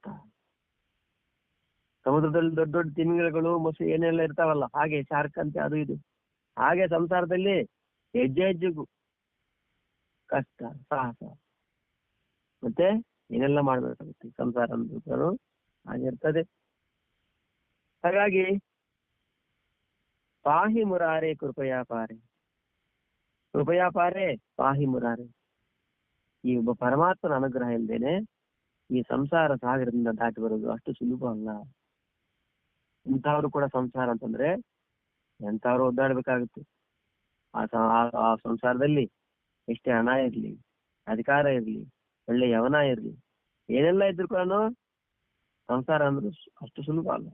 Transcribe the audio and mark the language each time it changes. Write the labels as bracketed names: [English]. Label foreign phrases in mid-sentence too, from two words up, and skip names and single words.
[Kannada] ಸಮುದ್ರದಲ್ಲಿ ದೊಡ್ಡ ದೊಡ್ಡ ತಿಮಿಂಗಲಗಳು ಮೊಸೆ ಏನೆಲ್ಲ ಇರ್ತಾವಲ್ಲ, ಹಾಗೆ ಶಾರ್ಕ್ ಅಂತೆ ಅದು ಇದು. ಹಾಗೆ ಸಂಸಾರದಲ್ಲಿ ಹೆಜ್ಜೆ ಹೆಜ್ಜೆಗೂ ಕಷ್ಟ, ಸಾಹಸ, ಮತ್ತೆ ಏನೆಲ್ಲ ಮಾಡ್ಬೇಕಾಗುತ್ತೆ. ಸಂಸಾರ ಅಂದ್ರೂ ಹಾಗಿರ್ತದೆ. ಹಾಗಾಗಿ [Sanskrit] ಪಾಹಿ ಮುರಾರೆ ಕೃಪಯಾ ಪಾರೆ, ಕೃಪಯಾ ಪಾರೆ ಪಾಹಿ ಮುರಾರೆ. [Kannada] ಈ ಒಬ್ಬ ಪರಮಾತ್ಮನ ಅನುಗ್ರಹ ಇಲ್ದೇನೆ ಈ ಸಂಸಾರ ಸಾಗರದಿಂದ ದಾಟಿ ಬರೋದು ಅಷ್ಟು ಸುಲಭ ಅಲ್ಲ. ಇಂಥವ್ರು ಕೂಡ ಸಂಸಾರ ಅಂತಂದ್ರೆ ಎಂಥವ್ರು ಒದ್ದಾಡ್ಬೇಕಾಗುತ್ತೆ. ಆ ಸಂಸಾರದಲ್ಲಿ ಎಷ್ಟೇ ಹಣ ಇರ್ಲಿ, ಅಧಿಕಾರ ಇರ್ಲಿ, ಒಳ್ಳೆ ಯವನ ಇರ್ಲಿ, ಏನೆಲ್ಲ ಇದ್ರು ಕೂಡ ಸಂಸಾರ ಅಂದ್ರೆ ಅಷ್ಟು ಸುಲಭ ಅಲ್ಲ.